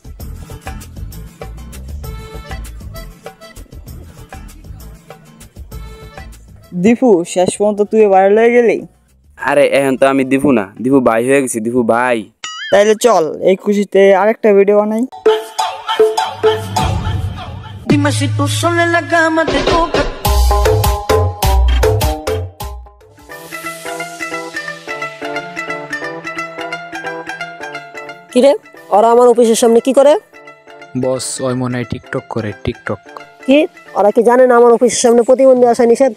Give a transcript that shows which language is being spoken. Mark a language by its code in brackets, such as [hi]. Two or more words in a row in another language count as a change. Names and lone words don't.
[bn] দীপু শেষ পর্যন্ত তুই ভাইরাল হয়ে গেলি। আরে এখন তো আমি দীপু না, দীপু ভাই হয়ে গেছি, দীপু ভাই। তাইলে চল এই খুশিতে আরেকটা ভিডিও বানাই। [es] Dime si tú sola en la cama te toca. [bn] কিরে ওরা আমার অফিসের সামনে কি করে? বস ওই মনে হয় টিকটক করে। টিকটক কি ওরা কি জানে না আমার অফিসের সামনে প্রতিবন্ধী আসা নিষেধ?